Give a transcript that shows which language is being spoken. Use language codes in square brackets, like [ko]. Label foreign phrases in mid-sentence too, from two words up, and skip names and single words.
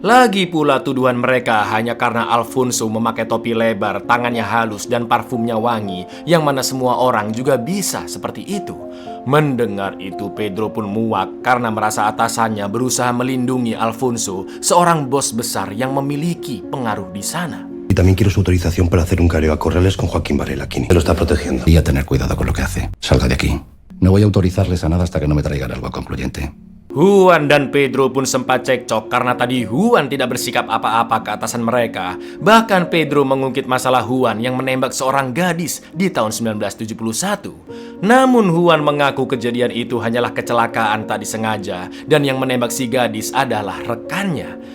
[id] Lagi pula tuduhan mereka hanya karena Alfonso memakai topi lebar, tangannya halus dan parfumnya wangi, yang mana semua orang juga bisa seperti itu. Mendengar itu Pedro pun muak karena merasa atasannya berusaha melindungi Alfonso, seorang bos besar yang memiliki pengaruh di sana. [es] Y también quiero su autorización para hacer un careo a Corrales con Joaquín Varela, Quini. Se lo está protegiendo. Y a tener cuidado con lo que hace. Salga de aquí. No voy a autorizarles a nada hasta que no me traigan algo concluyente. [id] Juan dan Pedro pun sempat cekcok karena tadi Juan tidak bersikap apa-apa ke atasan mereka. Bahkan Pedro mengungkit masalah Juan yang menembak seorang gadis di tahun 1971. Namun Juan mengaku kejadian itu hanyalah kecelakaan tak disengaja dan yang menembak si gadis adalah rekannya.